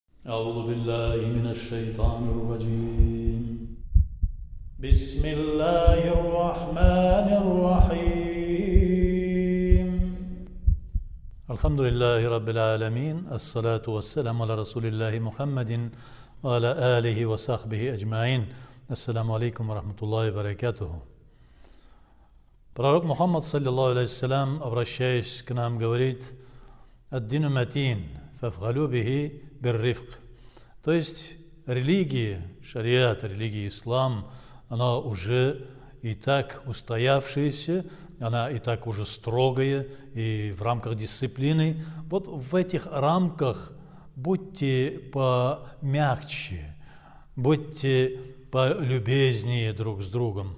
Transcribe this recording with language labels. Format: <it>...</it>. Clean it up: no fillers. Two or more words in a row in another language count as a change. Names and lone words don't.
<ar>أعوذ بالله من الشيطان الرجيم بسم الله الرحمن الرحيم الحمد لله رب العالمين الصلاة والسلام على رسول الله محمد وعلى آله وصحبه أجمعين. السلام عليكم ورحمة الله وبركاته. Пророк Мухаммад, صلى الله عليه وسلم,</ar> <ru>обращаясь к нам, говорит:</ru> <ar>«الدين متين فأوغلوا به برفق».</ar> <ru>То есть религия, шариат, религия ислам, она уже и так устоявшаяся, она и так уже строгая, и в рамках дисциплины. Вот в этих рамках будьте помягче, будьте полюбезнее друг с другом.</ru>